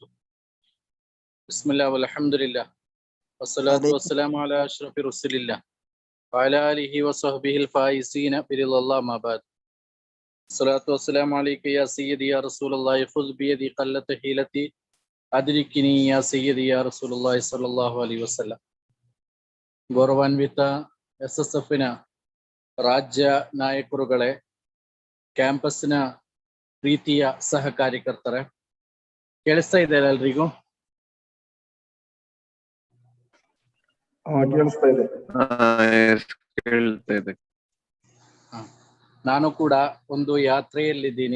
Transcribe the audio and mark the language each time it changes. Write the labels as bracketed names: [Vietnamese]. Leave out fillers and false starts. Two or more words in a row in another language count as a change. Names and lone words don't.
[Arabic] بسم الله والحمد لله والصلاة والسلام على أشرف رسول الله وعلى آله وصحبه الفائزين برضا الله ما بعد. الصلاة والسلام عليك يا سيدي يا رسول الله خذ بيدي قلة حيلتي أدركني يا سيدي يا رسول الله صلى الله عليه وسلم. [Kannada] ಗೌರವಾನ್ವಿತ SSFನ ರಾಜ್ಯ ನಾಯಕರುಗಳೇ, ಕ್ಯಾಂಪಸ್ನ ಪ್ರೀತಿಯ ಸಹಕಾರ್ಯಕರ್ತರೆ, ಕೇಳಿಸ್ತಾ ಇದೆ ಎಲ್ರಿಗೂ? ನಾನು ಕೂಡ ಒಂದು ಯಾತ್ರೆಯಲ್ಲಿದ್ದೀನಿ.